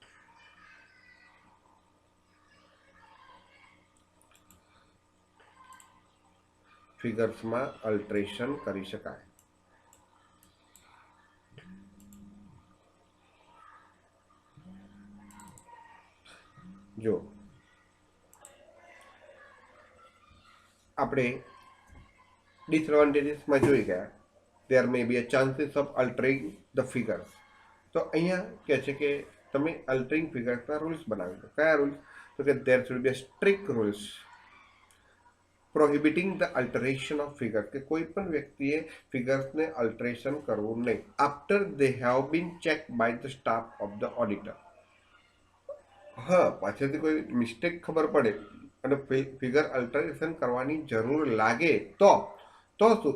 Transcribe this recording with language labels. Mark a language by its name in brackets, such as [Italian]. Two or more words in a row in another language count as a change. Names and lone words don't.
[Gujarati] ફિગર્સમાં અલ્ટરેશન કરી શકાય. જો આપણે ડિસએડવાન્ટેજીસમાં જોઈ ગયા, [English] there may be a chances of altering the figures. [Gujarati] તો અહીંયા કહે છે કે તમે [English] altering figures [Gujarati] રૂલ્સ બનાવી દો. કયા રૂલ્સ? તો કે [English] there should be a strict rules prohibiting the alteration of figure, [Gujarati] કે કોઈ પણ વ્યક્તિએ ફિગર્સને અલ્ટરેશન કરવું નહીં [English] after they have been check by the staff of the auditor. [Gujarati] હા, પાછળથી કોઈ મિસ્ટેક ખબર પડે અને ફિગર અલ્ટરેશન કરવાની જરૂર લાગે તો શું?